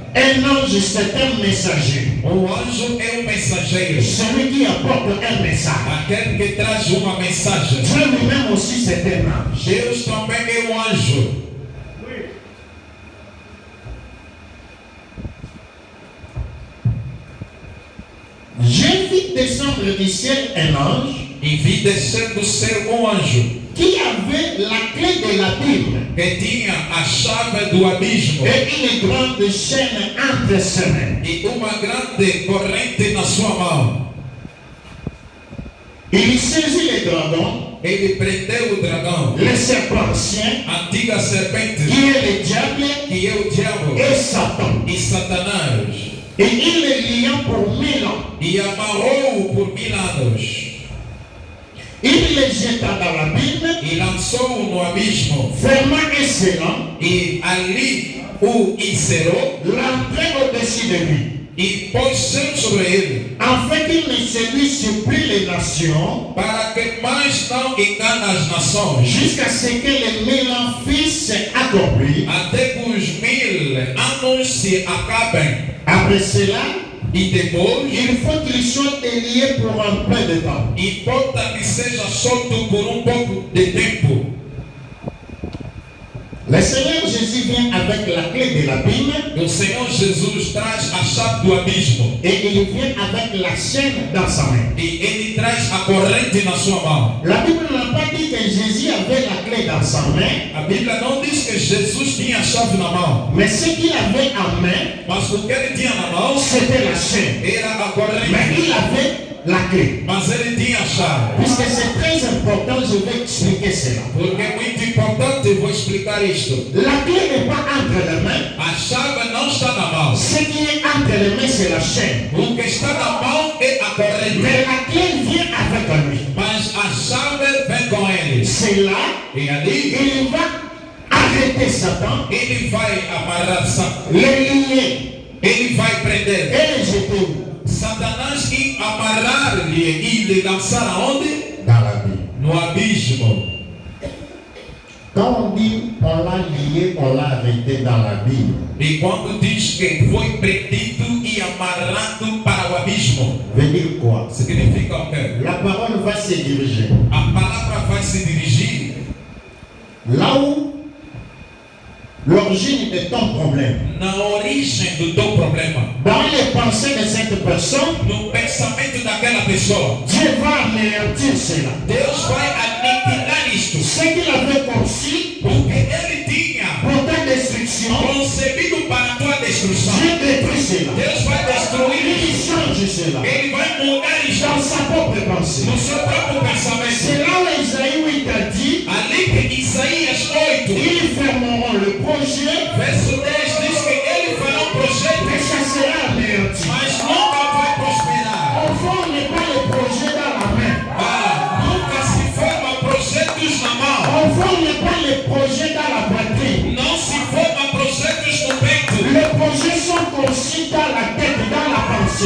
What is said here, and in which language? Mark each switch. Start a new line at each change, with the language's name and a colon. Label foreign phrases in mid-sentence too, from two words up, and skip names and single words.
French: Un ange, c'est un messager.
Portuguese: Anjo é mensageiro.
French: Celui qui apporte un message.
Portuguese: Aquele que traz uma mensagem.
French: Dieu lui-même aussi, c'est un ange.
Portuguese: Deus também é anjo.
French: J'ai vu descendre du ciel un ange.
Portuguese: E vi descer do céu anjo.
French: Qui avait la clé de l'abîme.
Portuguese: Que tinha a chave do abismo.
French: Et une grande chaîne entre ses mains.
Portuguese: E uma grande corrente na sua mão.
French: Il saisit le dragon.
Portuguese: Ele prendeu o dragão.
French: Le serpent ancien.
Portuguese: Antiga serpente.
French: Qui est le diable.
Portuguese: Que é o diabo.
French: Et Satan.
Portuguese: E Satanás.
French: Et il le lia pour 1000 ans.
Portuguese: E amarrou-o por 1000 anos.
French: Il le jeta dans l'abîme.
Portuguese: E lançou-o no abismo.
French: Fermant et scellant.
Portuguese: E ali o encerrou.
French: L'entrée au-dessus de lui.
Portuguese: E pôs selo sobre ele.
French: Afin qu'il ne séduise plus les nations.
Portuguese: Para que mais não engane as nações.
French: Jusqu'à ce que les 1000 ans fissent accomplis.
Portuguese: Até que os 1000 anos se acabem.
French: Après cela,
Portuguese: E depois,
French: il faut qu'il soit lié pour un peu de temps.
Portuguese: importa que seja solto por pouco de tempo.
French: Le Seigneur Jésus vient avec la clé de l'abîme.
Portuguese: O Senhor Jesus traz a chave do abismo.
French: Et il vient avec la chaîne dans sa main.
Portuguese: E ele traz a corrente na sua mão.
French: La Bible n'a pas dit que Jésus avait la clé dans sa main.
Portuguese: A Bíblia não diz que Jesus tinha a chave na mão.
French: Mais ce qu'il avait en main,
Portuguese: Mas o que ele tinha na mão
French: c'était la chaîne.
Portuguese: era a
French: Mais
Portuguese: corrente.
French: il avait la clé.
Portuguese: Mas ele tinha a chave.
French: Puisque c'est très important, je vais expliquer cela.
Portuguese: Porque é muito importante, vou explicar isto.
French: La clé n'est pas entre les mains.
Portuguese: A chave não está na mão.
French: Ce qui est entre les mains, c'est la chaîne.
Portuguese: O que está na mão é a corrente.
French: Mais la clé vient avec lui.
Portuguese: Mas a chave vem com ele.
French: C'est là,
Portuguese: E ali
French: il va arrêter Satan,
Portuguese: ele vai amarrar Satan.
French: le lier
Portuguese: Ele vai prender
French: et le jeter
Portuguese: Satanás e amarrar-lhe e lhe lançar aonde?
French: dans la Bible.
Portuguese: No abismo.
French: Quand on dit on l'a lié, on l'a arrêté dans la Bible,
Portuguese: E quando diz que foi prendido e amarrado para o abismo,
French: veut dire quoi?
Portuguese: significa o quê?
French: La parole va se diriger
Portuguese: A palavra vai se dirigir
French: là où l'origine de ton problème.
Portuguese: na origem do teu problema.
French: Dans les pensées de cette personne,
Portuguese: No pensamento daquela pessoa.
French: Dieu va anéantir cela.
Portuguese: Deus vai aniquilar isto.
French: Ce qu'il avait conçu
Portuguese: Porque ele tinha
French: pour ta destruction,
Portuguese: concebido para a tua destruição.
French: Dieu détruit cela.
Portuguese: Deus vai destruir
French: Il
Portuguese: isto.
French: change cela
Portuguese: Ele vai mudar isto
French: dans sa propre pensée.
Portuguese: no seu próprio
French: C'est
Portuguese: pensamento.
French: là où Isaïe où il t'a dit,
Portuguese: Ali que Isaías 8,
French: ils fermeront le projet,
Portuguese: verso 10 diz que ele fará projeto,
French: mais ça sera anéanti.
Portuguese: mas nunca vai prosperar.
French: On forme pas le projet dans la main.
Portuguese: Nunca se forma projetos na mão.
French: On forme pas le projet dans la poitrine.
Portuguese: Não se forma projetos no peito.
French: Les projets sont conçus dans la tête, dans la pensée.